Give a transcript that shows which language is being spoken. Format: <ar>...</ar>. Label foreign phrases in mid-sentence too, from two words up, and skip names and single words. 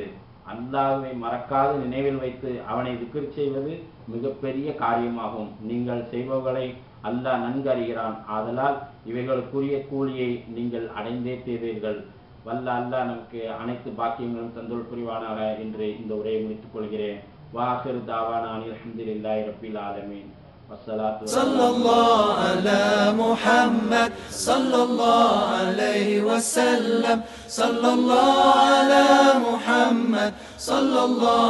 <ta>அல்லாஹ்வை மறக்காது நினைவில் வைத்து அவனை திக்ர் செய்வது மிகப்பெரிய காரியமாகும். நீங்கள் செய்பவர்களை அல்லாஹ் நன்கு அறிகிறான். ஆதலால் இவைகளுக்குரிய கூலியை நீங்கள் அடைந்தே தீர்வீர்கள். வல்ல அல்லாஹ் நமக்கு அனைத்து பாக்கியங்களும் தந்தருள் புரிவானாக என்று இந்த உரையை முடித்துக் கொள்கிறேன்.</ta> <ar>وآخر دعوانا الحمد لله رب العالمين. صلى الله على محمد صلى الله عليه وسلم صلى الله على محمد صلى الله</ar>